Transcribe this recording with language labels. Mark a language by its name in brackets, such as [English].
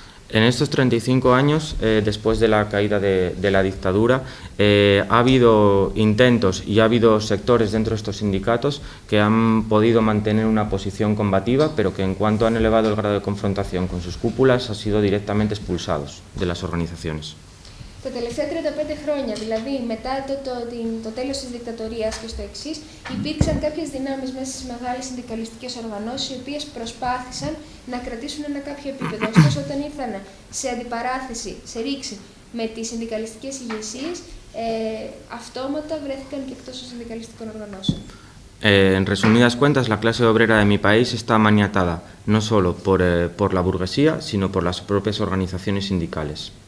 [Spanish] En estos 35 años, después de la caída de la dictadura, ha habido intentos y ha habido sectores dentro de estos sindicatos que han podido mantener una posición combativa, pero que en cuanto han elevado el grado de confrontación con sus cúpulas, han sido directamente expulsados de las organizaciones. [Greek] Τα τελευταία 35 χρόνια, δηλαδή μετά το τέλος της δικτατορίας και στο εξής, υπήρξαν κάποιες δυνάμεις μέσα στις μεγάλες συνδικαλιστικές οργανώσεις, οι οποίες προσπάθησαν να κρατήσουν ένα κάποιο επίπεδο. Ωστόσο, όταν ήρθαν σε αντιπαράθεση, σε ρήξη με τις συνδικαλιστικές ηγεσίες, αυτόματα βρέθηκαν και εκτός των συνδικαλιστικών οργανώσεων. [Spanish] En resumidas cuentas, la clase obrera de mi país está maniatada no solo por la burguesía, sino por las propias organizaciones sindicales.